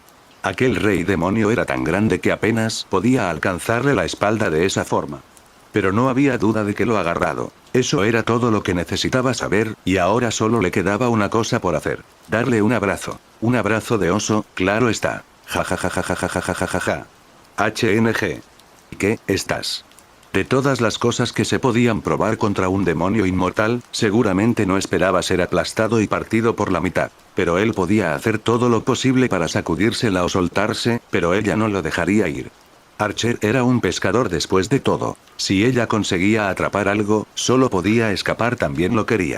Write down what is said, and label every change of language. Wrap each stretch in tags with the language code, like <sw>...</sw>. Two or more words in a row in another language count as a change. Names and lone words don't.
<es>Aquel rey demonio era tan grande que apenas podía alcanzarle la espalda de esa forma. Pero no había duda de que lo agarrado. Eso era todo lo que necesitaba saber, y ahora solo le quedaba una cosa por hacer. Darle un abrazo. Un abrazo de oso, claro está. Ja ja ja ja ja ja ja ja ja ja. HNG. ¿Qué estás? De todas las cosas que se podían probar contra un demonio inmortal, seguramente no esperaba ser aplastado y partido por la mitad. Pero él podía hacer todo lo posible para sacudírsela o soltarse, pero ella no lo dejaría ir. Archer era un pescador después de todo. Si ella conseguía atrapar algo, solo podía escapar también lo quería.</es>